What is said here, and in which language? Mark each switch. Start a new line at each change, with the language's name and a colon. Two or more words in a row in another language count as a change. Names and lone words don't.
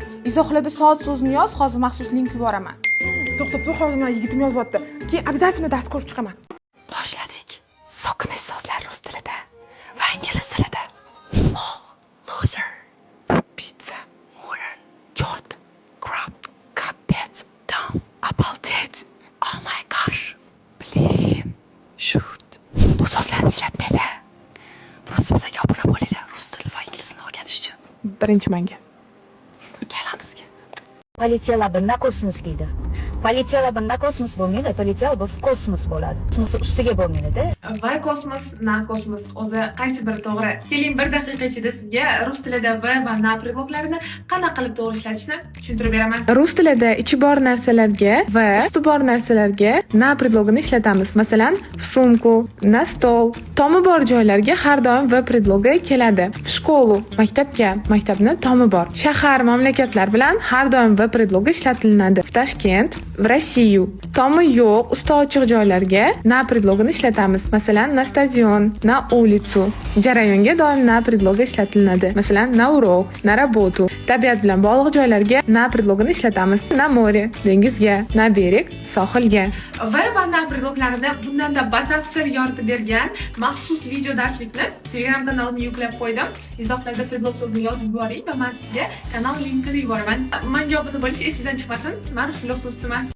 Uzbek: Izohlarda soat so'zini yoz, hozir maxsus link yuboraman. To'xtab tur, hozir men yigitim yozyapti. Keyin обязательно dars ko'rib chiqaman. Boshladik. So'kinish so'zlar rus tilida va ingliz tilida.
English: Loser, pizza, moron, chort, crap, капец, down, обалдеть, oh my gosh, блин, shoot.
Uzbek: Bu so'zlarni ishlatmanglar. Просто bizga obuna bo'linglar rus tili va ingliz tilini o'rganish uchun. Birinchi menga. Kalamizga.
Russian: Полетела бы на космос deydi. Полетела бы на космос bo'lmaydi, полетела бы в космос bo'ladi.
Uzbek: Kosmos ustiga bo'lmaydi-da. Va kosmos, na kosmos o'zi qaysi biri to'g'ri? Keling, bir daqiqa ichida sizga rus tilida v va na preдлогlarini qanday qilib to'g'ri ishlatishni tushuntirib beraman. Rus tilida ichi bor narsalarga va usti bor narsalarga na preдлогini ishlatamiz. Masalan,
Russian: в сумку, на стол.
Uzbek: Tomi bor joylarga har doim v preдлоги keladi.
Russian: В школу,
Uzbek: maktabga, maktabni tomi bor. Shahar, mamlakatlar bilan har doim v preдлоги ishlatiladi.
Russian: В Toshkent, в Россию.
Uzbek: Tomi yo'q, usti ochiq joylarga na preдлогini ishlatamiz. Masalan,
Russian: на stadion, на улицу.
Uzbek: Jarayonga doim na preдлоги ishlatiladi. Masalan,
Russian: на урок, на работу.
Uzbek: Tabiat bilan bog'liq joylarga na preдлогini ishlatamiz.
Russian: На море,
Uzbek: dengizga,
Russian: на берег,
Uzbek: sohilga. Va na preдлогlarini bundan-da batafsil yoritib bergan maxsus video darslikni Telegram kanalimga yuklab qo'ydim. Izohlarda preдлог so'zini yozib yuboring va men sizga kanal linkini yuboraman. Menga obuna bo'lish esingizdan chiqmasin. Men rus tili o'qituvchisiman.